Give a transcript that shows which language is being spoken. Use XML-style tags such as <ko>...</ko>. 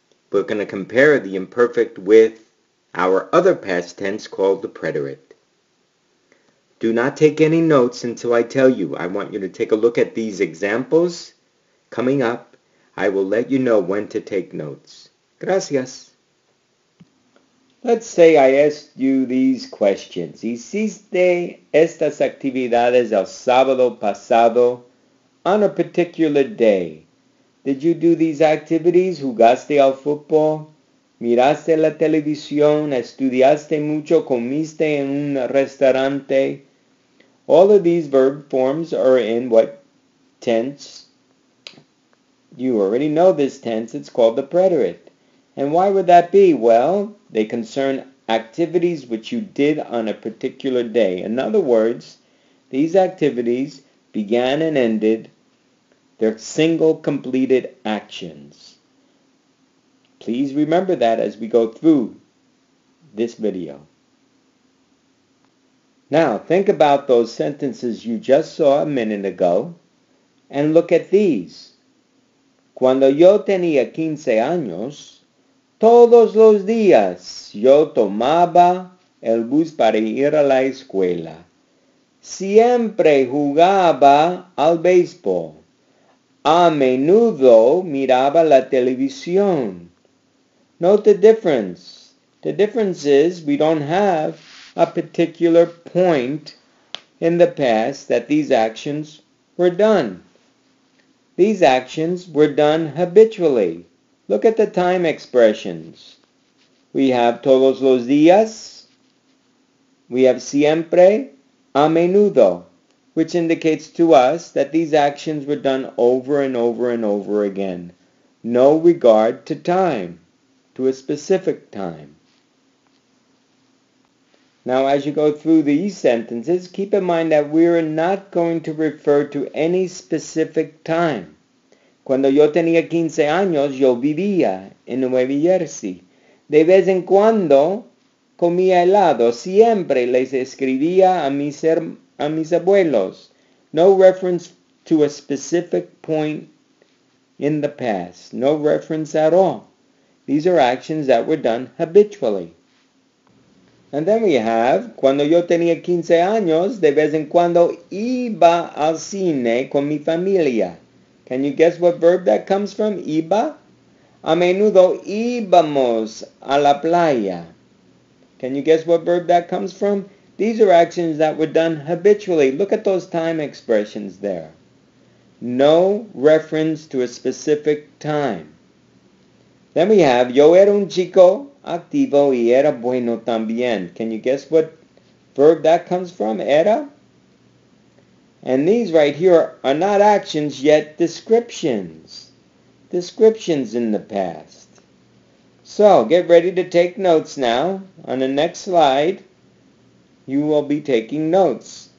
<en>We're going to compare the imperfect with our other past tense called the preterite. Do not take any notes until I tell you. I want you to take a look at these examples coming up. I will let you know when to take notes. Gracias. Let's say I asked you these questions.</en> <es>¿Hiciste estas actividades el sábado pasado</es> <en>on a particular day? Did you do these activities?</en> <es>¿Jugaste al fútbol? ¿Miraste la televisión? ¿Estudiaste mucho? ¿Comiste en un restaurante?</es> <en>All of these verb forms are in what tense? You already know this tense. It's called the preterite. And why would that be? Well, they concern activities which you did on a particular day. In other words, these activities began and ended. They're single completed actions. Please remember that as we go through this video. Now, think about those sentences you just saw a minute ago and look at these.</en> <es>Cuando yo tenía 15 años, todos los días yo tomaba el bus para ir a la escuela. Siempre jugaba al béisbol. A menudo miraba la televisión.</es> <en>Note the difference. The difference is we don't have a particular point in the past that these actions were done. These actions were done habitually. Look at the time expressions. We have todos los días. We have siempre, a menudo, which indicates to us that these actions were done over and over and over again. No regard to time, to a specific time. Now, as you go through these sentences, keep in mind that we're not going to refer to any specific time.</en> <es>Cuando yo tenía 15 años, yo vivía en Nueva Jersey. De vez en cuando comía helado. Siempre les escribía a mis abuelos.</es> <en>No reference to a specific point in the past. No reference at all. These are actions that were done habitually. And then we have,</en> <es>cuando yo tenía 15 años, de vez en cuando iba al cine con mi familia.</es> <en>Can you guess what verb that comes from?</en> <es>Iba. A menudo íbamos a la playa.</es> <en>Can you guess what verb that comes from? These are actions that were done habitually. Look at those time expressions there. No reference to a specific time. Then we have,</en> <es>yo era un chico activo y era bueno también.</es> <en>Can you guess what verb that comes from? Era. And these right here are not actions, yet descriptions. Descriptions in the past. So, get ready to take notes now. On the next slide, you will be taking notes.</en>